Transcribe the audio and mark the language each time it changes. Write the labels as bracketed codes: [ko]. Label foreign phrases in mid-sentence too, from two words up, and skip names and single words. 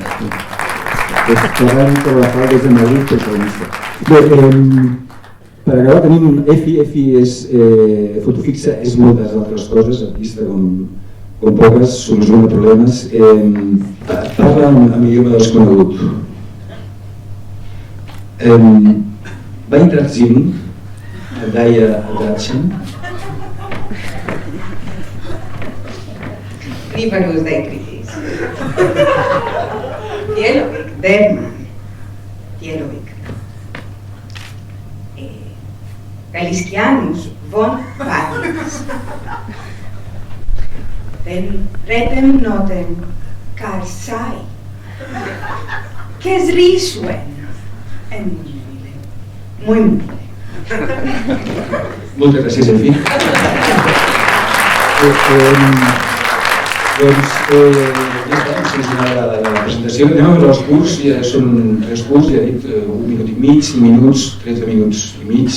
[ca] Ferran Carvajal des de Madrid, protagonista. Bé, Per acabar tenim Efi. Efi és fotofixa, és moltes altres coses, artista com poques, soluciona problemes. Parla amb idioma desconegut. Weiterziehen, daje Gatschen. Rivarus Deicritis. Dielovic, Derman. Dielovic. Galiskianus von Paris. Den retem notem Karsai. Kes risuen. [es] Muy humilde. [ca] Moltes gràcies, Efi. Doncs, la presentació. Anem amb els curts, ja són 3 curts, ja he dit 1 minut i mig, 5 minuts, 13 minuts i mig.